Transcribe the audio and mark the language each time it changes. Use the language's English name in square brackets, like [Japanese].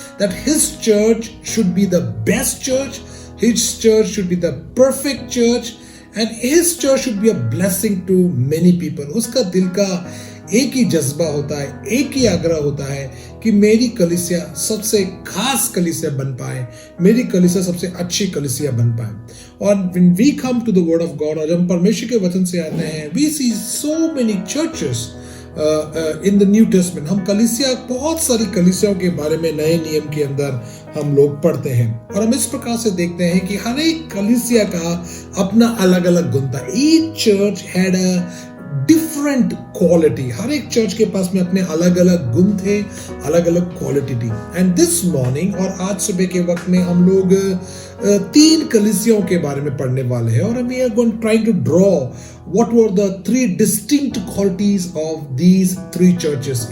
[English] That his church should be the best church, his church should be the perfect church and his church should be a blessing to many people. [Hindi] उसका दिल का एक ही जज्बा होता है, एक ही आग्रह होता है कि मेरी कलीसिया सबसे खास कलीसिया बन पाए, मेरी कलीसिया सबसे अच्छी कलीसिया बन पाए. [English] और when we come to the word of God, [Hindi] और जब हम परमेश्वर के वचन से आते हैं, [English] we see so many churches in the New Testament. [Hindi] हम कलीसिया बहुत सारी कलीसियाओं के बारे में नए नियम के अंदर हम लोग पढ़ते हैं और हम इस प्रकार से देखते हैं कि हर एक कलीसिया का अपना अलग अलग गुण था. [English] Each church had a different quality. [Hindi] हर एक चर्च के पास में अपने अलग अलग गुण थे, अलग अलग क्वालिटी थी. [English] and this morning [Hindi] और आज सुबह के वक्त में हम लोग 3 कलीसियाओं के बारे में पढ़ने वाले हैं और हम ये [English] Trying to draw what were the 3 distinct qualities of these 3 churches.